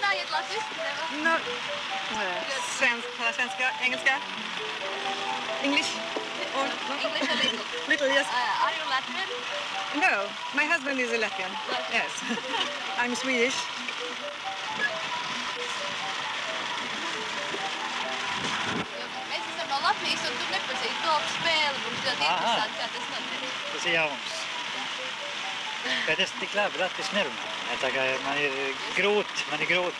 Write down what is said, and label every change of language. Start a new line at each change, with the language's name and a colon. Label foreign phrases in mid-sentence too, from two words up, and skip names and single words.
English: No,
Swedish: svenska, engelska,
English: English. Or, English a little. Little, yes. Are you Latvian? No, my husband is a Latvian. Yes. I'm Swedish.
Latvian: Mēs esam no Latvijas, un tu nepazīsti golfa spēli. Mums ļoti interesanti, kā tas notiek. Tas ir jauns. Bet es tik labi latviski nerunāju. Tā kā man ir grūti.